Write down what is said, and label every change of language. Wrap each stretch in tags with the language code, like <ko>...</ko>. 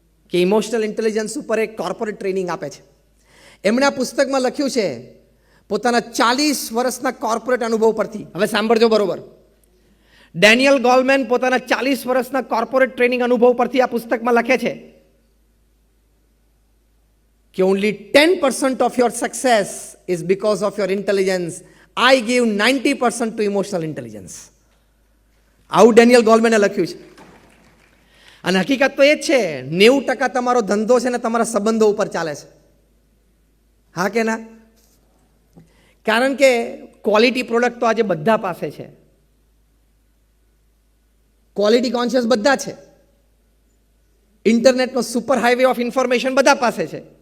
<gu>કે emotional intelligence ઉપર એક કોર્પોરેટ ટ્રેનિંગ આપે છે. એમણે આ પુસ્તકમાં લખ્યું છે પોતાના 40 વર્ષના કોર્પોરેટ અનુભવ પરથી. હવે સાંભળજો બરોબર. ડેનિયલ ગોલમેન પોતાના 40 વર્ષના કોર્પોરેટ ટ્રેનિંગ અનુભવ પરથી આ પુસ્તકમાં લખે છે કે</gu> <en>only 10% of your success is because of your intelligence. I give 90% to emotional intelligence.</en> <gu>આવું ડેનિયલ ગોલમેને લખ્યું છે. અને હકીકત તો એ જ છે 90% તમારો ધંધો છે ને તમારા સંબંધો ઉપર ચાલે છે. હા કે ના? કારણ કે ક્વોલિટી પ્રોડક્ટ તો આજે બધા પાસે છે. ક્વોલિટી કોન્શિયસ બધા છે. ઇન્ટરનેટનો સુપર હાઈવે ઓફ ઇન્ફોર્મેશન બધા પાસે છે.</gu>